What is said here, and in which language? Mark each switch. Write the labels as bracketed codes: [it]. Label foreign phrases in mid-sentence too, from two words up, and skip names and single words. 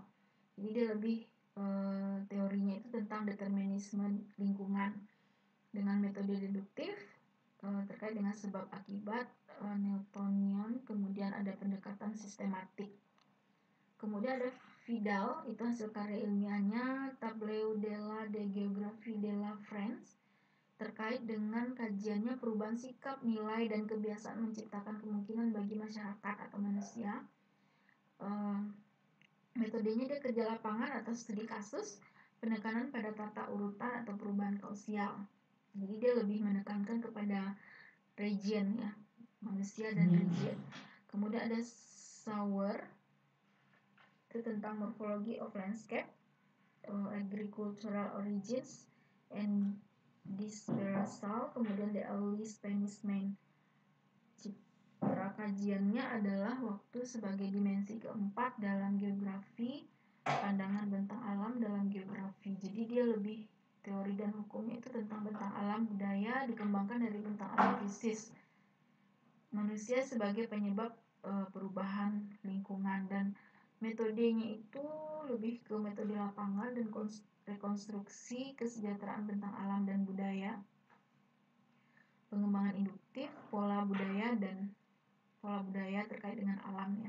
[id] Jadi dia lebih teorinya itu tentang determinisme lingkungan dengan metode deduktif terkait dengan sebab akibat Newtonian, kemudian ada pendekatan sistematik. Kemudian ada Vidal, itu hasil karya ilmiahnya Tableau de la Géographie de la France terkait dengan kajiannya perubahan sikap, nilai, dan kebiasaan menciptakan kemungkinan bagi masyarakat atau manusia. Metodenya dia kerja lapangan atau studi kasus, penekanan pada tata urutan atau perubahan kausial. Jadi dia lebih menekankan kepada region ya, manusia dan region. Kemudian ada Sauer, itu tentang morphology of landscape, agricultural origins, and dispersal. Kemudian the early Spanish man. Citra kajiannya adalah waktu sebagai dimensi keempat dalam geografi, pandangan bentang alam dalam geografi. Jadi dia lebih teori dan hukumnya itu tentang bentang alam budaya dikembangkan dari bentang alam fisis, manusia sebagai penyebab perubahan lingkungan, dan metodenya itu lebih ke metode lapangan dan rekonstruksi kesejahteraan bentang alam dan budaya, pengembangan induktif, pola budaya terkait dengan alamnya.